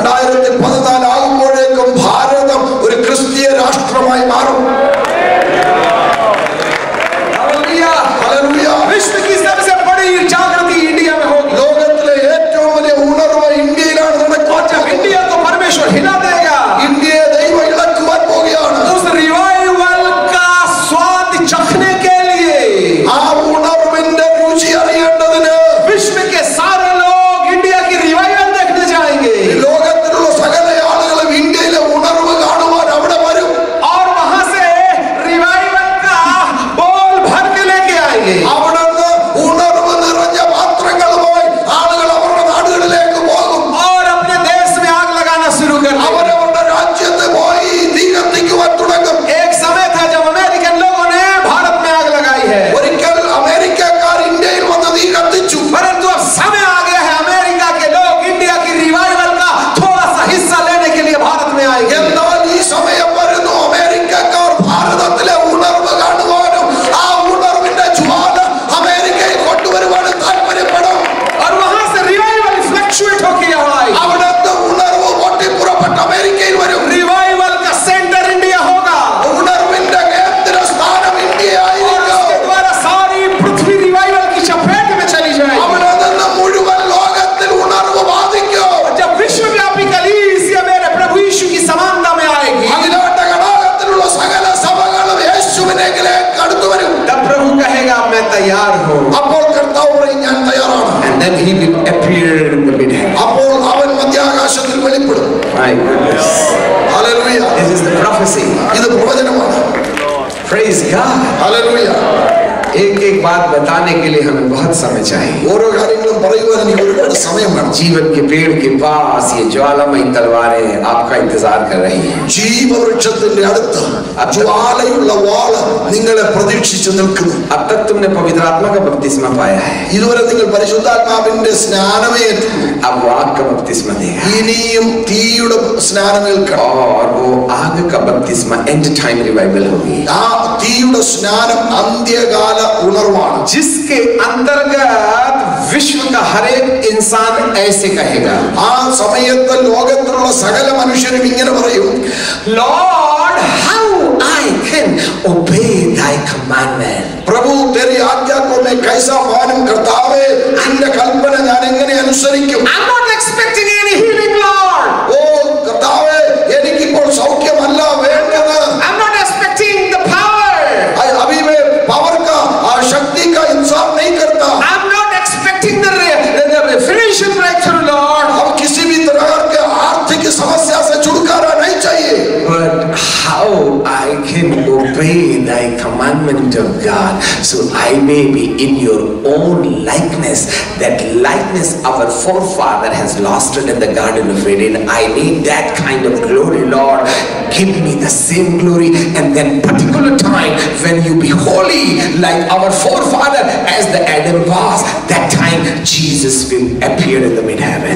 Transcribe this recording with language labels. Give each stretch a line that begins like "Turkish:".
Malayalam: 2014 ആകുമ്പോഴേക്കും ഭാരതം ഒരു ക്രിസ്തീയ രാഷ്ട്രമായി മാറും.
Hindi: Hallelujah hallelujah. विश्व की सबसे बड़ी जागृति इंडिया में होगी.
Malayalam: ലോകത്തിലെ ഏറ്റവും വലിയ ഉണർവ് ഇന്ത്യയിലാണ് നടക്കുക.
Hindi: इंडिया को परमेश्वर हिला देगा.
Malayalam: ഇന്ത്യയെ ദൈവം ഇളക്കുവാൻ പോവുകയാണ്.
Hindi: उस रिवाइवल का स्वाद चखने के लिए
Malayalam: ആ ഉണർവിന്റെ രുചി അറിയേണ്ടതിന്
Hindi: विश्व के सारे लोग इंडिया की रिवाइवल देखने जाएंगे.
Malayalam: ലോകത്തിലുള്ള സകല ആളുകളും ഇന്ത്യയിലെ ഉണർവ് കാണുവാൻ അവിടെ വരും.
Hindi: और वहां से रिवाइवल का बोल भर के लेके आएंगे.
Malayalam: അവിടെ നിന്ന് ഉണർവ് നിറഞ്ഞ പാത്രങ്ങളുമായി ആളുകൾ അവരുടെ നാടുകളിലേക്ക് പോകും.
Hindi: और अपने देश में आग लगाना शुरू कर देंगे.
Malayalam: അവരവരുടെ രാജ്യത്ത് പോയി തീ കത്തിക്കുവാൻ തുടങ്ങും.
Hindi: एक समय था जब अमेरिकन लोगों ने भारत में आग लगाई है.
Malayalam: ഒരിക്കൽ അമേരിക്കക്കാർ ഇന്ത്യയിൽ വന്ന് തീ കത്തിച്ചു.
Hindi: परंतु अब समय आ गया है अमेरिका के लोग इंडिया की रिवाइवल का थोड़ा सा हिस्सा लेने के लिए भारत में आएंगे.
Malayalam: എന്നാൽ ഈ സമയം വരുന്നു അമേരിക്കക്കാർ ഭാരതത്തിലെ ഉണർവ് കാണുവാനും ആ ഉണർവിന്റെ ജ്വാല അമേരിക്കയിൽ കൊണ്ടുവരുവാനും താല്പര്യപ്പെടും.
Hindi: और वहां से रिवाइवल फ्लक्चुएट होकर यहाँ आएगी.
Malayalam: അവിടുത്തെ ഉണർവ് പൊട്ടിപ്പുറപ്പെട്ട് അമേരിക്കയിൽ വരും.
Hindi: रिवाइवल का सेंटर इंडिया होगा.
Malayalam: ഉണർവിന്റെ കേന്ദ്ര സ്ഥാനം ഇന്ത്യ
Hindi: और
Malayalam: ആയിരിക്കും.
Hindi: उसके द्वारा सारी पृथ्वी रिवाइवल की चपेट में चली जाएगी.
Malayalam: അവിടെ നിന്ന് മുഴുവൻ ലോകത്തിൽ ഉണർവ് ബാധിക്കും.
Hindi: जब विश्वव्यापी कलीसिया मेरे प्रभु यीशु की समानता में आएगी,
Malayalam: അതിലോട്ട ഘടകത്തിലുള്ള സകല സഭകളും യേശുവിനെങ്കിലേക്ക് അടുത്തു വരും.
Hindi: तब प्रभु कहेगा मैं तैयार हूँ.
Malayalam: അപ്പോൾ കർത്താവ് പറയും ഞാൻ തയ്യാറാണ്.
English: And then he will appear in the mid-heaven.
Malayalam: അപ്പോൾ അവൻ മധ്യാകാശത്തിൽ വെളിപ്പെടും.
English: My goodness.
Malayalam: Hallelujah.
English: This is the prophecy.
Malayalam: ഇത് പ്രവചനമാണ്.
English: Praise God.
Malayalam: ഹല്ലേലൂയ.
Hindi: एक एक बात बताने के लिए हमें बहुत समय चाहिए.
Malayalam: ഓരോ കാര്യങ്ങളും പറയുവാൻ എനിക്ക് ഒരുപാട് സമയം വേണം.
Hindi: जीवन के पेड़ के पास ये ज्वालामयी तलवारें आपका इंतजार कर रही हैं.
Malayalam: ജീവവൃക്ഷത്തിന്റെ അടുത്ത് ജ്വാലയുള്ള വാള് നിങ്ങളെ പ്രതീക്ഷിച്ചു നിൽക്കുന്നു.
Hindi: अब तक तुमने पवित्र आत्मा का बपतिस्मा पाया है.
Malayalam: ഇതുവരെ നിങ്ങൾ പരിശുദ്ധാത്മാവിന്റെ സ്നാനമേ ഏറ്റുള്ളൂ.
Hindi: अब वो आग का बपतिस्मा देगा.
Malayalam: ഇനിയും തീയുടെ സ്നാനമേൽക്കണം.
Hindi: और वो आग का बपतिस्मा एंड टाइम रिवाइवल होगी.
Malayalam: ആ തീയുടെ സ്നാനം അന്ത്യകാല ഉണർവാണ്.
Hindi: जिसके अंतर्गत विश्व का हर एक इंसान ऐसे कहेगा,
Malayalam: ആ സമയത്ത് ലോകത്തിലുള്ള സകല മനുഷ്യരും ഇങ്ങനെ പറയും,
English: Lord, how I can obey thy commandment.
Hindi: പ്രഭു तेरी आज्ञा को मैं कैसा मानूं.
Malayalam: കർത്താവേ നിന്റെ കൽപ്പന ഞാൻ എങ്ങനെ അനുസരിക്കും?
English: I'm not expecting any healing, Lord.
Malayalam: ഓ കർത്താവേ എനിക്കിപ്പോൾ സൗഖ്യമല്ല വേണ്ടത്.
English: I'm not expecting the power.
Hindi: अभी मैं पावर का शक्ति का इंतजार नहीं करता.
English: I'm not expecting the financial breakthrough, Lord.
Hindi: हम किसी भी तरह के आर्थिक समस्या से छुटकारा नहीं चाहिए.
English: But how I can obey thy commandment of God, so I may be in your own likeness. That likeness our forefather has lost it in the Garden of Eden. I need that kind of glory, Lord. Give me the same glory, and then particular time when you be holy like our forefather as the Adam was, that time Jesus will appear in the mid-heaven.